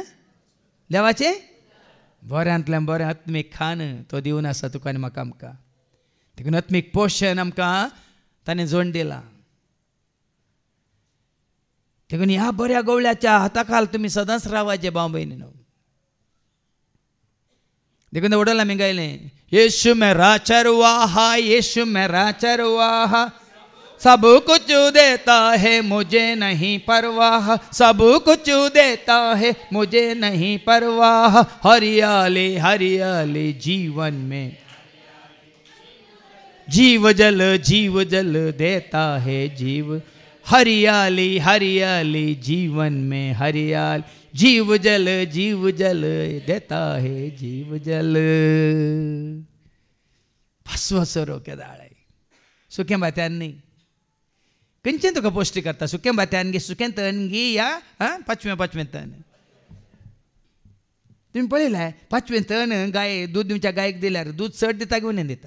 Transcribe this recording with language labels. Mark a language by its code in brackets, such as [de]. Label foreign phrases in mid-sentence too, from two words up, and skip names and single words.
[kok] देवाचें बऱ्यांतलें बरें आत्मीक खाण तो दिवन आसा तुका आनी म्हाका आमकां. देखून आत्मीक पोशण आमकां ताणें जोड दिलां. देखून ह्या बऱ्या गवळ्याच्या हाताखाल तुमी सदांच रावाचे भाव भयणीनो. देखून वडोल आमी गायलें, [hi] येशू मेरा चरवाहा, येशू मेरा चरवाहा, सब कुछ देता है मुझे नहीं परवाह, सब कुछ देता है मुझे नहीं परवाह. हरियाली हरियाली जीवन में, जीव जल देता है जीव. हरियाली हरियाली जीवन में, हरियाली जीव जल देता है जीव जल. [kok] पासवो सरो केदाळे सुक्या बात्यान न्ही, खंयचें तुका पौश्टीक करता? सुक्या बात्यान गे, सुकें तण गे, या 5वें तण. तुम्ही पळयलां 5वें तण गाय दूद दिवच्या गायक दिल्यार दूद चड दिता की उणें दिता?